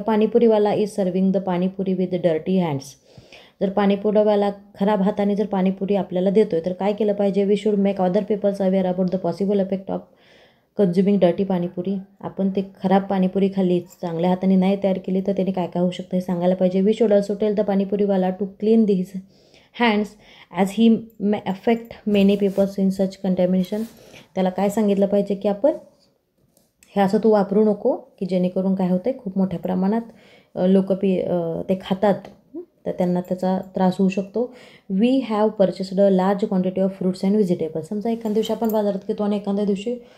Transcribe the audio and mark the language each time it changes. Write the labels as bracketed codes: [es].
[en] Panipuriwala is serving the panipuri with dirty hands. [mr] जर पाणीपुरीवाला खराब हाताने जर पाणीपुरी आपल्याला देतो आहे तर काय केलं पाहिजे, [en] We should make other peoples aware about the possible effect of consuming dirty panipuri. [mr] आपण ते खराब पाणीपुरी खाल्ली, चांगल्या हाताने नाही तयार केली तर त्याने काय काय होऊ शकतं हे सांगायला पाहिजे. [en] We should also tell the panipuriwala to clean this hands as he may affect many peoples in such contamination. [mr] त्याला काय सांगितलं पाहिजे की आपण हे असं तू वापरू नको की जेणेकरून काय होतं आहे, खूप मोठ्या प्रमाणात लोक ते खातात तर त्यांना त्याचा त्रास होऊ शकतो. [en] We have purchased a large quantity of fruits and vegetables. [mr] समजा एखाद्या दिवशी आपण बाजारात घेतो आणि एखाद्या दिवशी